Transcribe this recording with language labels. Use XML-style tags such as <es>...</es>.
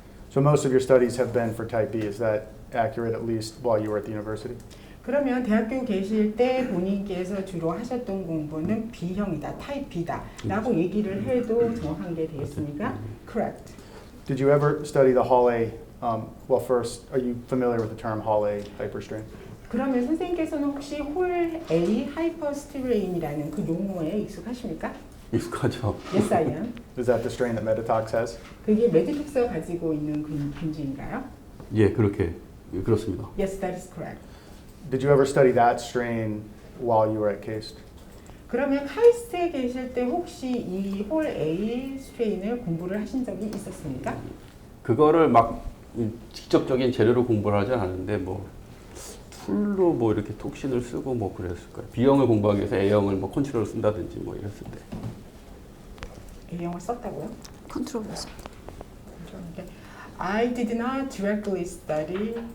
<en>So most of your studies have been for type B. Is that accurate, at least while you were at the university?</en> <ko>그러면 대학교 계실 때 본인께서 주로 하셨던 공부는 B형이다, 타입 B다 라고 얘기를 해도 정확한 게 되겠습니까?</ko> <en>Correct. Did you ever study the Hall A? Well, first, are you familiar with the term Hall A hyperstrain?</en> <ko>그러면 선생님께서는 혹시 홀 A 하이퍼스트레인이라는 그 용어에 익숙하십니까? 익숙하죠.</ko> <en>Yes, I am. Is that the strain that Meditox has?</en> <ko>그게 메디톡스가 가지고 있는 균주인가요? 예, 그렇게 그렇습니다.</ko> <en>Yes, that is correct. Did you ever study that strain while you were at CAST?</en> <ko>그러면 카이스트에 계실 때 혹시 이 홀 A 스트레인을 공부를 하신 적이 있었습니까? 그거를 막 직접적인 재료로 공부를 하지 않았는데 뭐 툴로 뭐 이렇게 톡신을 쓰고 뭐 그랬을 거예요. B형을 공부하기 위해서 A형을 뭐 컨트롤을 쓴다든지 뭐 이랬을 때. A형을 썼다고요? 컨트롤에서.</ko> <en>I did not directly study</en>